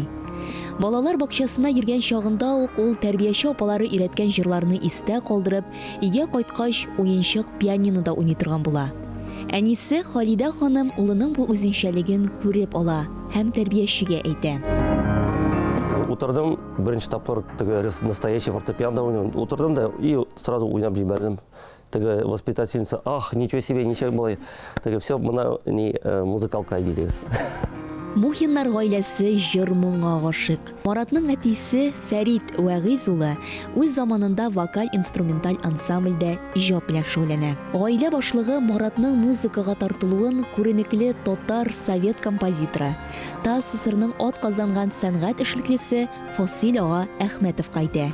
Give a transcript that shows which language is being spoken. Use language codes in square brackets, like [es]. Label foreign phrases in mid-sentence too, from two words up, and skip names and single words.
[tt] Балалар бакчасына йөргән чагында ук ул тәрбияче апалары өйрәткән җырларны истә калдырып, өйгә кайткач уенчык пианинода уйный торган була. Әнисе Халидә ханым улының бу үзенчәлеген күреп ала һәм тәрбиячегә әйтә. Утырдым, беренче тапкыр настоящий фортепиано уйнадым. Утырдым да [ru] и сразу [tt] уйнап җибәрдем. [ru] Воспитательница, ах, ничего себе, ничего было. Все, [tt] музыкалка бирәбез. Мухиннар гаиләсе җыр моңа гашык. Маратның әтисе Фәрит Вәгиз улы үз заманында вокаль-инструменталь ансамбльдә иҗат белән шөгыльләнә. Гаилә башлыгы Маратның музыкага тартылуын күренекле татар совет композиторы, ТАССРның атказанган сәнгать эшлеклесе Фасил ага Әхмәтов кайтә.